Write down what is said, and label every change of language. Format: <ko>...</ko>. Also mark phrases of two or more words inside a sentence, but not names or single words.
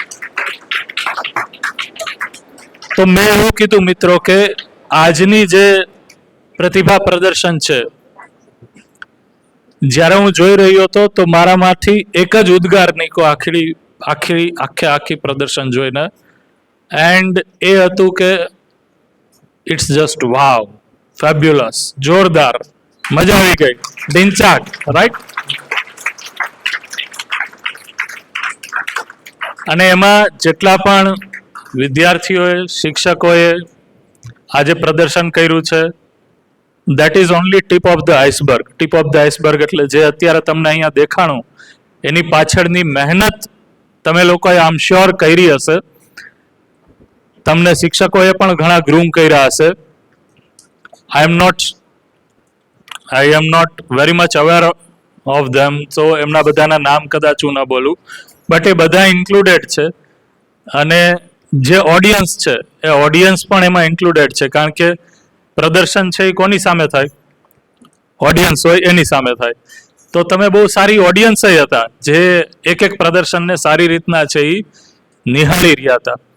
<gu>તો મેં એવું કીધું મિત્રો કે આજની જે પ્રતિભા પ્રદર્શન છે, જ્યારે હું જોઈ રહ્યો હતો તો મારામાંથી એક જ ઉદ્ગાર નીકળ્યો આખી પ્રદર્શન જોઈને, એન્ડ એ હતું કે</gu> <en>it's just wow, fabulous,</en> <gu>જોરદાર, મજા આવી ગઈ, ડિંચાક, રાઈટ? અને એમાં જેટલા પણ વિદ્યાર્થીઓએ, શિક્ષકોએ આજે પ્રદર્શન કર્યું છે,</gu> <en>that is only tip of the iceberg. Tip of the iceberg</en> <gu>એટલે જે અત્યારે તમને અહીંયા દેખાણું, એની પાછળની મહેનત તમે લોકોએ આમ શ્યોર કરી હશે. તમને શિક્ષકોએ પણ ઘણા ગ્રૂમ કર્યા હશે.</gu> <en>I am not very much aware of them, so</en> <gu>એમના બધાના નામ કદાચ હું ન બોલું, બટ એ બધા ઇન્ક્લુડેડ છે. અને જે ઓડિયન્સ છે એ ઓડિયન્સ પણ એમાં ઇન્ક્લુડેડ છે, કારણ કે પ્રદર્શન છે એ કોની સામે થાય? ઓડિયન્સ હોય એની સામે થાય. તો તમે બહુ સારી ઓડિયન્સ હતા જે એક એક પ્રદર્શનને સારી રીતના છે એ નિહાળી રહ્યા હતા.</gu>